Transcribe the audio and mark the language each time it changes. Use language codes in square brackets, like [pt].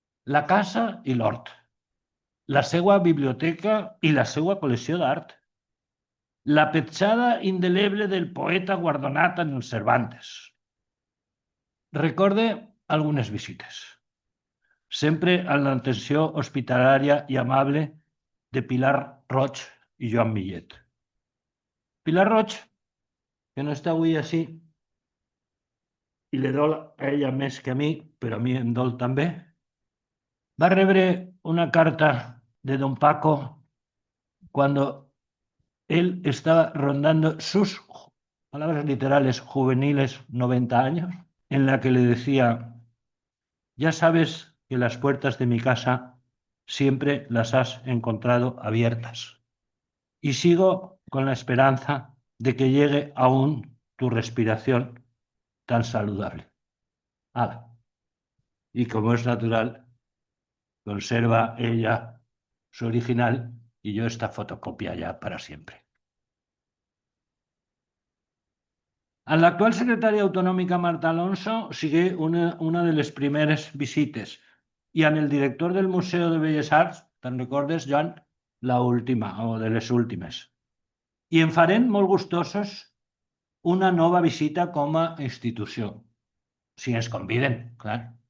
[ca] La casa i l'hort, la seva biblioteca i la seva col·lecció d'art, la petjada indeleble del poeta guardonat en el Cervantes. Recorde algunes visites, sempre amb l'atenció hospitalària i amable de Pilar Roig i Joan Millet. Pilar Roig, que no està avui així, i li dol a ella més que a mi, però a mi em dol també, va rebre una carta de don Paco [es] cuando él estaba rondando sus, palabras literales, juveniles 90 años, en la que le decía: ya sabes que las puertas de mi casa siempre las has encontrado abiertas y sigo con la esperanza de que llegue aún tu respiración tan saludable. Y como es natural, conserva ella su original y yo esta fotocopia ya para siempre. [ca] A l'actual secretària autonòmica Marta Alonso sigui una de les primeres visites i amb el director del Museu de Belles Arts, te'n recordes, Joan? [es] La última, [ca] o de les últimes. I en farem molt gustosos una nova visita com a institució, si ens conviden, clar.